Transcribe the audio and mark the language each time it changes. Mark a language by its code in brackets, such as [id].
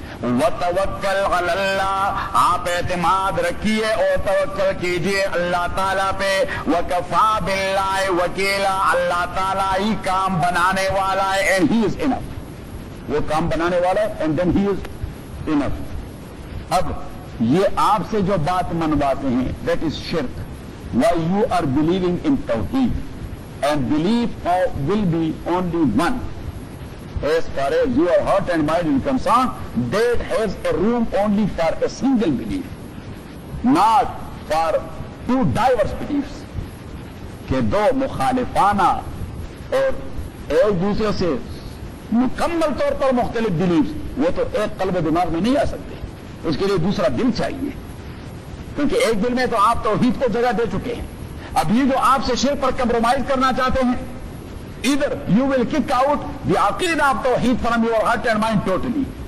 [ar] وتوکل علی اللہ, [ur] آپ اعتماد رکھیے اور توکل کیجئے اللہ تعالیٰ پہ, [ar] وکفا باللہ وکیلا, [ur] اللہ تعالیٰ ہی کام بنانے والا ہے, [en] and he is enough, [ur] وہ کام بنانے والا ہے [en] And then he is enough. [ur] اب یہ آپ سے جو بات منواتے ہیں [en] that is [ur] شرک. [en] Why you are believing in Tawheed, and belief will be only one. As far as your heart and mind is concerned, that has a room only for a single belief, not for two diverse beliefs. [ur] کہ دو مخالفانہ اور ایک دوسرے سے مکمل طور پر مختلف beliefs, وہ تو ایک قلب دماغ میں نہیں آ سکتے, اس کے لیے دوسرا دل چاہیے. کیونکہ ایک دل میں تو آپ توحید کو جگہ دے چکے ہیں, ابھی وہ آپ سے شرک پر کمپرومائز کرنا چاہتے ہیں. [en] Either you will kick out the عقیدہ of توحید from your heart and mind totally.